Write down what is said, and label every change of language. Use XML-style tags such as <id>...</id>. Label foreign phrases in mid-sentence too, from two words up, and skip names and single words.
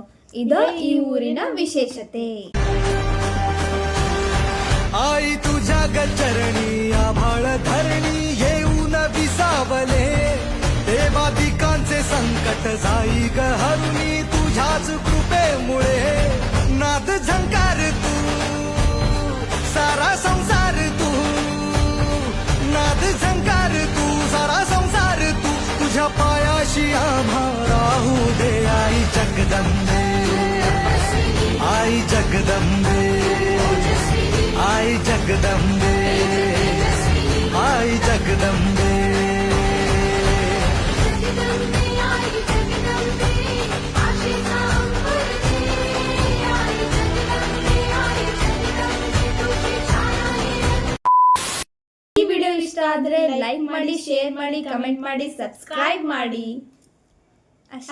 <kn>ಇದ ಈ ಊರಿನ ವಿಶೇಷತೆ.</kn> <mr>आई तुझ्या गचरणी आभाळ धरणी येऊन विसावले, देवादिकांचे संकट जाई ग हरुणी, तुझ्याच कृपेमुळे नाद झंकार तू सारा संसार, तू नाद झंकार तू सारा संसार, तू तुझ्या पायाशी आम्हा राहू दे. आई जगदंबे आई जगदंबे आई जगदंबे आई जगदंबे.</mr> <kn>ಈ ವಿಡಿಯೋ ಇಷ್ಟ ಆದ್ರೆ ಲೈಕ್ ಮಾಡಿ, ಶೇರ್ ಮಾಡಿ, ಕಮೆಂಟ್ ಮಾಡಿ, ಸಬ್ಸ್ಕ್ರೈಬ್ ಮಾಡಿ.</kn>